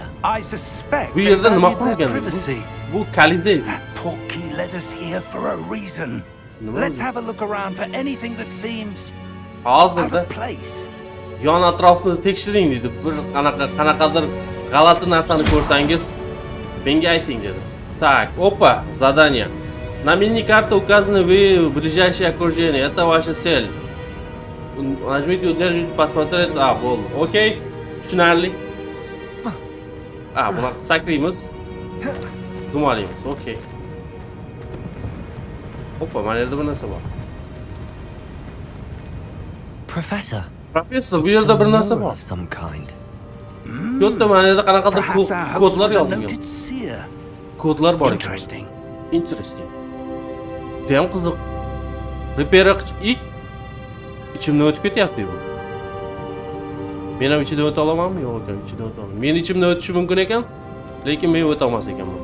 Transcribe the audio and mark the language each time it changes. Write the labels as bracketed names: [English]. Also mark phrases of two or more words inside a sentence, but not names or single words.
[English] I suspect [Uzbek] Bu [English] they [Uzbek] yerda nima [English] valued their [Uzbek] qilgan? [English] privacy. [Uzbek] Bu Kalizey. [English] That portkey led us here for a reason. [Uzbek] Nima [English] Let's [Uzbek] bu? [English] have a look around for anything that seems out [Uzbek] Hozirda [English] of place. [Uzbek] yon atrofni tekshiring dedi. Bir qanaqadir g'alati narsani ko'rsangiz menga ayting dedi. [Russian] Так, опа, задание. На мини-карте указаны вы ближайшее окружение. Это ваша цель. Нажмите, удержите, посмотреть. [Uzbek] Bo'ldi. Okey. Tushunarli. Buni sakraymiz. Dumalaymiz. Okey. Опа, mana yerda bir narsa bor. Professor. Professor, bu yerda bir narsa bor. [English] Of some kind. [Uzbek] Yo'qda mana yerda qanaqadir [English] Perhaps our host [Uzbek] kodlar [English] was a [Uzbek] yozilgan. [English] noted seer. [Uzbek] Kodlar bor ekan. [English] Interesting. [Uzbek] Dem qiziq. Repero ichimdan o'tib ketyapti bu. Men ham ichidan o'ta olamanmi? Yo'q ekan, ichidan o'ta olmayman. Men ichimdan o'tishi mumkin ekan, lekin men o'ta olmas ekanman.